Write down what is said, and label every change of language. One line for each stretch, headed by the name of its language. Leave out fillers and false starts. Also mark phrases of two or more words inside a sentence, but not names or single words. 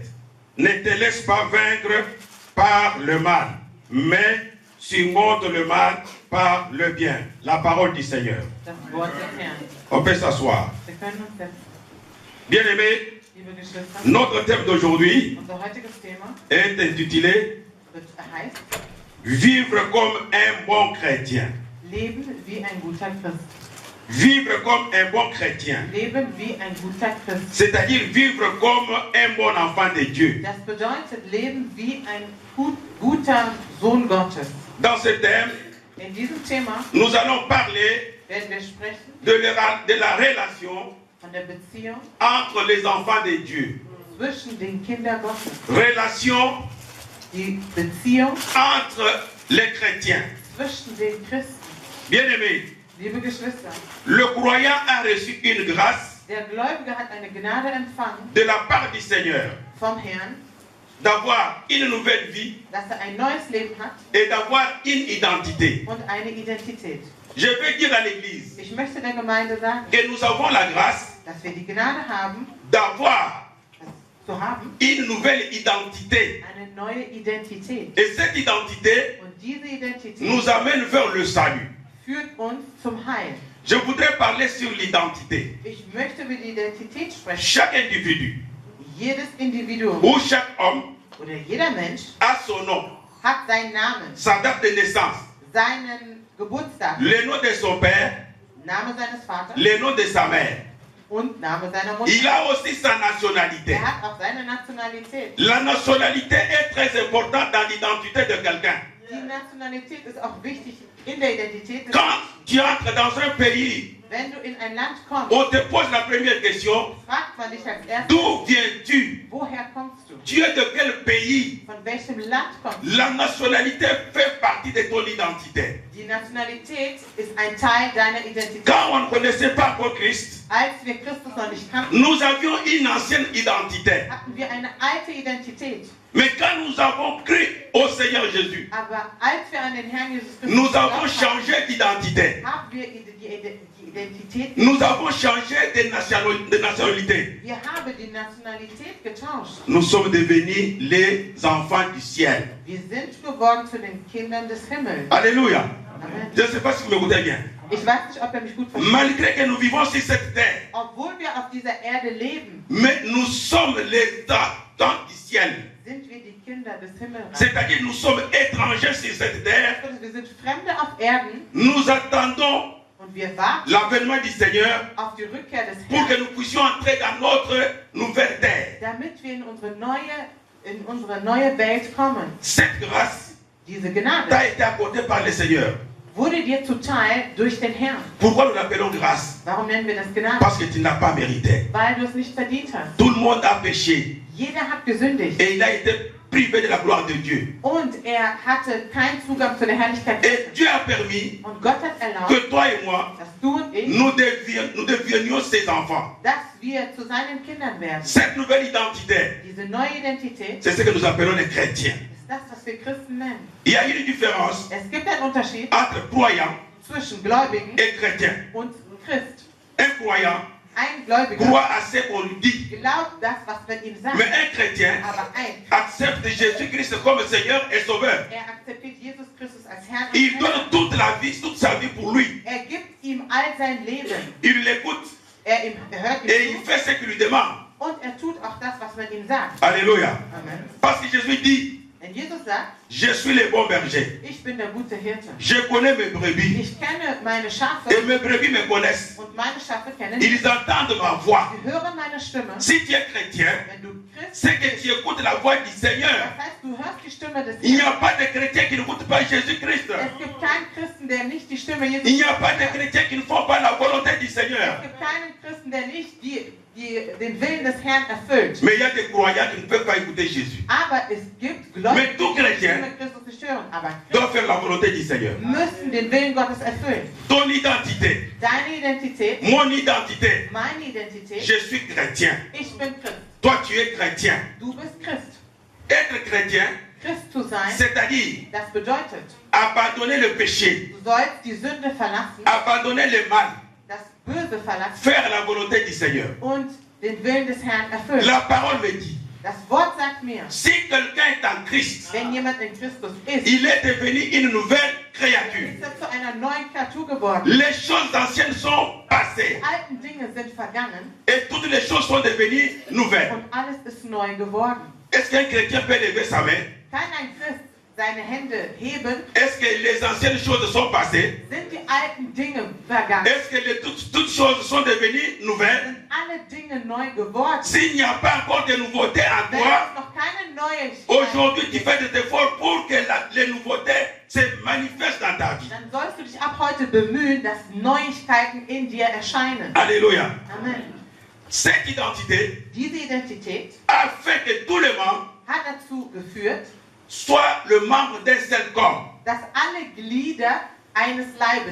French: Ne te laisse pas vaincre par le mal, mais surmonte le mal par le bien. La parole du Seigneur. On peut s'asseoir. Bien-aimés, notre thème d'aujourd'hui est intitulé Vivre comme un bon chrétien.
German: Leben wie ein guter Christ.
French: Vivre comme un bon chrétien.
German: Leben wie ein guter Christ.
French: C'est-à-dire vivre comme un bon enfant de Dieu.
German: Das bedeutet leben wie ein guter Sohn Gottes.
French: Dans ce thème,
German: in diesem Thema
French: nous allons parler
German: werden wir sprechen
French: de la relation
German: von der Beziehung
French: entre les enfants de Dieu.
German: zwischen den Kindern Gottes.
French: Relation
German: Die Beziehung
French: entre les chrétiens.
German: zwischen den Christen.
French: Bien-aimés,
German: Liebe Geschwister,
French: le croyant a reçu une grâce
German: der Gläubige hat eine Gnade empfangen
French: de la part du Seigneur
German: vom Herrn,
French: d'avoir une nouvelle vie
German: dass ein neues Leben hat
French: et d'avoir une identité.
German: und eine Identität.
French: Je veux dire à l'Église
German: Ich möchte der Gemeinde sagen,
French: que nous avons la grâce
German: dass wir die Gnade haben,
French: d'avoir
German: zu haben,
French: une nouvelle identité.
German: eine neue Identität.
French: Et cette identité
German: Und diese Identität
French: nous amène vers le salut.
German: führt uns zum Heil.
French: Je voudrais parler sur l'identité.
German: Ich möchte über die Identität sprechen.
French: Chaque individu
German: Jedes Individuum
French: ou chaque homme
German: oder jeder Mensch
French: a son nom,
German: hat seinen Namen,
French: sa date de naissance,
German: seinen Geburtstag,
French: le nom de son père,
German: Name seines Vaters
French: le nom de sa mère.
German: und Name seiner Mutter.
French: Il a aussi sa nationalité.
German: Er hat auch seine Nationalität.
French: La nationalité est très importante dans l'identité de quelqu'un.
German: Die Nationalität ist auch wichtig in der Identität des
French: Quand
German: Menschen.
French: tu entres dans un pays,
German: Wenn du in ein Land kommst,
French: on te pose la première question,
German: fragt man dich als erstes,
French: d'où viens-tu?
German: woher kommst du?
French: Tu es de quel pays?
German: Von welchem Land kommst du?
French: La nationalité fait partie de ton identité.
German: Die Nationalität ist ein Teil deiner Identität.
French: Quand on ne connaissait pas encore Christ,
German: Als wir Christus noch nicht kannten,
French: nous avions une ancienne identité.
German: hatten wir eine alte Identität.
French: Mais quand nous avons cru au Seigneur Jésus,
German: Aber als wir an den Herrn Jesus Christus
French: nous avons
German: geglaubt haben,
French: changé d'identité.
German: haben wir die Identität,
French: Nous avons changé de nationalité.
German: wir haben die Nationalität getauscht.
French: Nous sommes devenus les enfants du ciel.
German: Wir sind geworden zu den Kindern des Himmels.
French: Alléluia.
German: Amen.
French: Je ne sais pas si vous m'écoutez bien.
German: Ich weiß nicht, ob ihr mich gut versteht.
French: Malgré que nous vivons sur cette terre,
German: Obwohl wir auf dieser Erde leben,
French: mais nous sommes les enfants du ciel.
German: sind wir die Kinder des Himmels.
French: C'est-à-dire nous sommes étrangers sur cette terre.
German: Wir sind Fremde auf Erden
French: Nous attendons
German: und wir warten
French: l'avènement du Seigneur
German: auf die Rückkehr des
French: pour que
German: Herrn,
French: nous puissions entrer dans notre nouvelle terre.
German: damit wir in unsere neue Welt kommen.
French: Cette grâce
German: Diese Gnade
French: t'a été accordée par le Seigneur.
German: wurde dir zuteil durch den Herrn.
French: Pourquoi nous l'appelons grâce?
German: Warum nennen wir das Gnade?
French: Parce que tu n'as pas mérité.
German: Weil du es nicht verdient hast.
French: Tout le monde a péché
German: Jeder hat gesündigt
French: et il a été privé de la gloire de Dieu.
German: und er hatte keinen Zugang zu der Herrlichkeit
French: Et
German: Gottes.
French: Dieu a permis
German: Und Gott hat erlaubt,
French: que toi et moi,
German: dass du und ich,
French: nous devenions ses enfants.
German: dass wir zu seinen Kindern werden.
French: Cette nouvelle identité,
German: Diese neue Identität
French: c'est ce que nous appelons les chrétiens.
German: ist das, was wir Christen nennen.
French: Il y a une différence
German: Es gibt einen Unterschied
French: entre croyant
German: zwischen Gläubigen
French: et chrétien.
German: und Christ.
French: Un croyant
German: Ein Gläubiger
French: croit à ce qu'on lui dit,
German: glaubt das, was man ihm sagt.
French: mais un chrétien
German: Aber ein
French: accepte Jésus-Christ comme Seigneur et Sauveur.
German: er akzeptiert Jesus Christus als Herrn und
French: Il
German: Herr.
French: donne toute la vie, toute sa vie pour lui.
German: Er gibt ihm all sein Leben.
French: Il l'écoute
German: Er hört
French: et
German: ihm
French: il
German: zu
French: fait ce qu'il lui demande.
German: und er tut auch das, was man ihm sagt.
French: Alléluia.
German: Amen.
French: Parce que Jésus dit,
German: Wenn Jesus sagt,
French: je suis le bon berger.
German: ich bin der gute Hirte.
French: Je connais mes brebis
German: Ich kenne meine Schafe
French: et mes brebis me connaissent.
German: und meine Schafe kennen mich.
French: Ils entendent ma voix.
German: Sie hören meine Stimme.
French: Si tu es chrétien,
German: Wenn du Christ
French: c'est que tu écoutes la voix du Seigneur.
German: das heißt, du hörst die Stimme des
French: Il n'y
German: Herrn.
French: a pas de chrétien qui n'écoute pas Jésus-Christ.
German: Es gibt keinen Christen, der nicht die Stimme Jesus
French: Il n'y a pas de
German: hört.
French: chrétien qui ne font pas la volonté du Seigneur.
German: Es gibt keinen Christen, der nicht den Willen des Herrn erfüllt.
French: Mais il y a des croyants qui ne peuvent pas écouter Jésus.
German: Aber es gibt
French: Mais
German: Gläubige,
French: tout
German: die die
French: chrétien
German: Stimme Christus nicht hören. Aber
French: doit faire la volonté du Seigneur.
German: Christen müssen den Willen Gottes erfüllen.
French: Ton identité,
German: Deine Identität,
French: mon identité,
German: meine Identität,
French: je suis chrétien.
German: ich bin Christ.
French: Toi, tu es chrétien.
German: Du bist Christ.
French: Être chrétien,
German: Christ zu sein,
French: c'est-à-dire
German: das bedeutet,
French: abandonner le péché,
German: du sollst die Sünde verlassen,
French: abandonner le mal,
German: das Böse verlassen
French: faire la volonté du Seigneur.
German: und den Willen des Herrn erfüllen.
French: La parole me dit,
German: Das Wort sagt mir,
French: si quelqu'un est en Christ,
German: wenn jemand in Christus ist,
French: il est devenu une nouvelle créature.
German: ist er zu einer neuen Kreatur geworden.
French: Les choses anciennes sont passées
German: Die alten Dinge sind vergangen
French: et toutes les choses sont devenues nouvelles.
German: und alles ist neu geworden.
French: Est-ce qu'un chrétien peut lever sa main?
German: Kann ein Christ seine Hände heben?
French: Est-ce que les anciennes choses sont passées?
German: Sind die alten Dinge vergangen?
French: Est-ce que toutes choses sont devenues nouvelles?
German: Sind alle Dinge neu geworden?
French: S'il n'y a pas encore de nouveautés en
German: Wenn
French: toi,
German: es noch keine neue
French: aujourd'hui tu fais des efforts pour que les nouveautés se manifestent dans ta vie.
German: dann sollst du dich ab heute bemühen, dass Neuigkeiten in dir erscheinen.
French: Alléluia.
German: Amen.
French: Cette identité
German: Diese Identität
French: a fait que tous les membres
German: hat dazu geführt,
French: soient le membre d'un seul corps.
German: dass alle Glieder eines Leibes